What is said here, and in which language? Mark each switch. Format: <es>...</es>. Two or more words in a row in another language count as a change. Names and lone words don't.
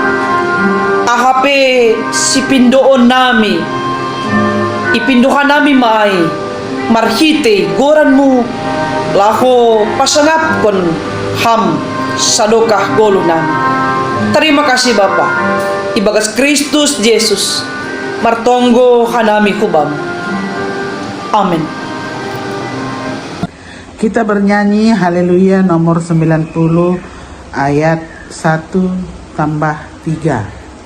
<bts>ahape si pindoon nami ipinduhan nami maay marhite goranmu laho pasangapkon ham sadokah golo nami.</bts> <id>Terima kasih</id> <bts>Bapa ibagas Kristus Yesus martonggo hanami hubam. Amin.</bts> <id>Kita bernyanyi haleluya nomor 90 ayat 1 tambah 3.</id>